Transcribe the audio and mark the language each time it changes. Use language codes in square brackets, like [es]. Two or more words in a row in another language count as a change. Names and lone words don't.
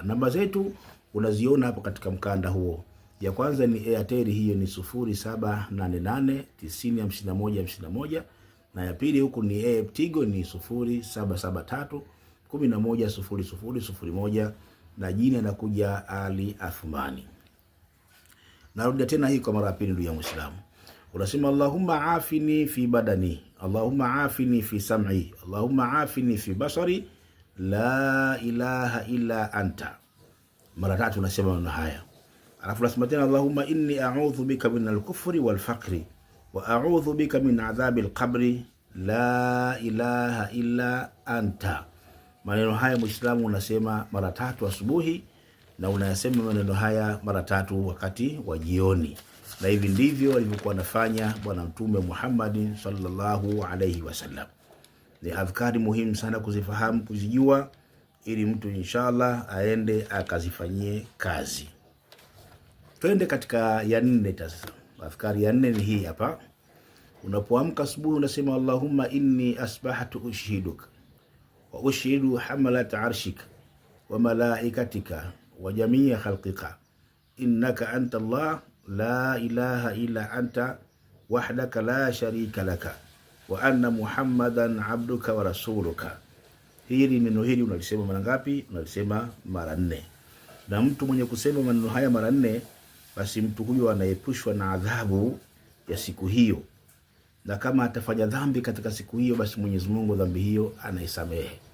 [sw] Namba zetu unaziona hapo katika mkanda huo. Ya kwanza ni Airtel, hiyo ni 0788 905151, na ya pili huku ni Tigo ni 0773 110001, na jina nakuja Ali Athmani. Narudia tena hii kwa mara ya pili, ndugu ya Muislamu. [ar] Unasema اللهم عافني في بدني اللهم عافني في سمعي اللهم عافني في بصري لا إله إلا أنت. [sw] Mara tatu unasema maneno haya. Alafu unasema tena [ar] اللهم إني أعوذ بك من الكفر والفقر وأعوذ بك من عذاب القبر لا إله إلا أنت. [sw] Maneno haya Muislamu unasema mara tatu asubuhi, na unayasema maneno haya mara tatu wakati wa jioni. Na hivi ndivyo alivyokuwa anafanya Bwana Mtume Muhammad [ar] صلى الله عليه وسلم. [sw] Ni adhkari muhimu sana kuzifahamu, kuzijua, ili mtu inshallah aende akazifanyie kazi. Twende katika ya 4 sasa. Adhkari ya 4 ni hii hapa. Unapoamka asubuhi unasema [ar] اللهم إني أصبحت أشهدك وأشهد حملة عرشك وملائكتك وجميع خلقك أنك أنت الله لا إله إلا أنت وحدك لا شريك لك وأن محمدا عبدك ورسولك. [sw] Hili neno hili unalisema mara ngapi? Unalisema mara 4. Na mtu mwenye kusema maneno haya mara 4, basi mtu huyo anaepushwa na adhabu ya siku hiyo. Na kama atafanya dhambi katika siku hiyo, basi Mwenyezi Mungu dhambi hiyo anaisamehe.